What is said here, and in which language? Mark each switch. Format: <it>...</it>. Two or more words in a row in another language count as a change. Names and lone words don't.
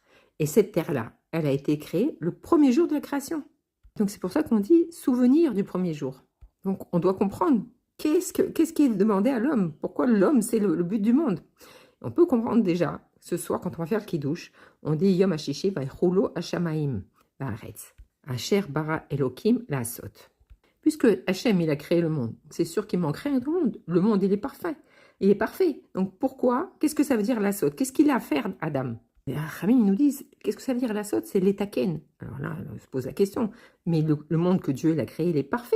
<fr>Et cette terre-là, elle a été créée le premier jour de la création. Donc c'est pour ça qu'on dit souvenir du premier jour. Donc on doit comprendre qu'est-ce qui est demandé à l'homme. Pourquoi l'homme, c'est le but du monde. On peut comprendre déjà, ce soir, quand on va faire le kiddush, on dit</fr> <he>יום השישי ויכולו השמים בארץ. אשר ברא אלוקים לעשות.</he> <fr>Puisque Hachem, il a créé le monde, c'est sûr qu'il manque rien dans le monde. Le monde, il est parfait. Il est parfait. Donc pourquoi? Qu'est-ce que ça veut dire l'asot? Qu'est-ce qu'il a à faire, Adam? Les Rachamim nous disent, qu'est-ce que ça veut dire la saute? C'est l'étaken. Alors là, on se pose la question. Mais le monde que Dieu il a créé, il est parfait.</fr>